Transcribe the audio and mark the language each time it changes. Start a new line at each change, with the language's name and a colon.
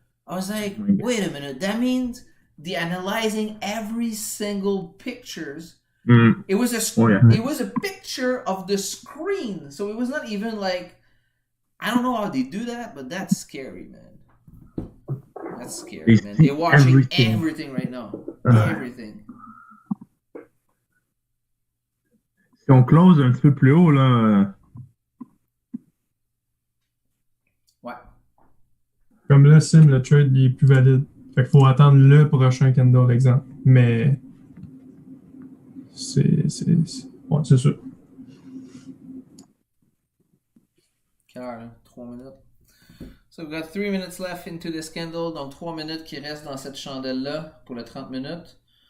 English: I was like, wait a minute, that means they're analyzing every single pictures. It was it was a picture of the screen, so it was not even like, I don't know how they do that, but that's scary, man. That's scary, man. They're watching everything right now. Everything.
French: Si on close un petit peu plus haut, là. Ouais. Comme là, Sim, le trade il est plus valide. Fait qu'il faut attendre le prochain candle, exemple. Mais c'est sûr. Quelle heure, là? 3 minutes.
English: So we've got 3 minutes left into this candle.
French: Donc 3 minutes qui restent dans cette chandelle-là pour le 30 minutes.